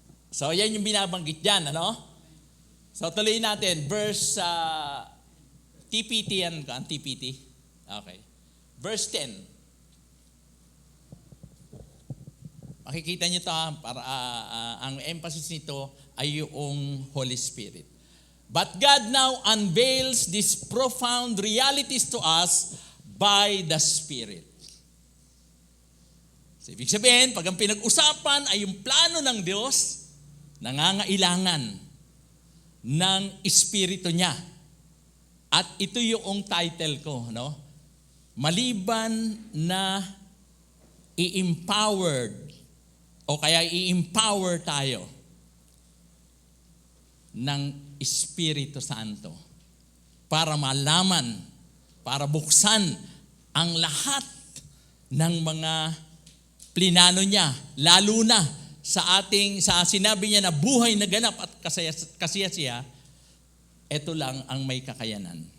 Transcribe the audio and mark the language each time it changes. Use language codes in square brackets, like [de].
[tl] So, yan yung binabanggit dyan, ano? So, tuloy natin. Verse, TPT yan, ang TPT. Okay. Verse 10. Makikita niyo ito, ang emphasis nito ay yung Holy Spirit. [en] But God now unveils these profound realities to us by the Spirit. [tl] So, ibig sabihin, pag ang pinag-usapan ay yung plano ng Diyos, nangangailangan ng Espiritu niya. At ito yung title ko, no? Maliban na i-empowered o kaya i-empower tayo ng Espiritu Santo para malaman, para buksan ang lahat ng mga plinano niya, lalo na sa sinabi niya na buhay na ganap at kasiyasiya, ito lang ang may kakayanan.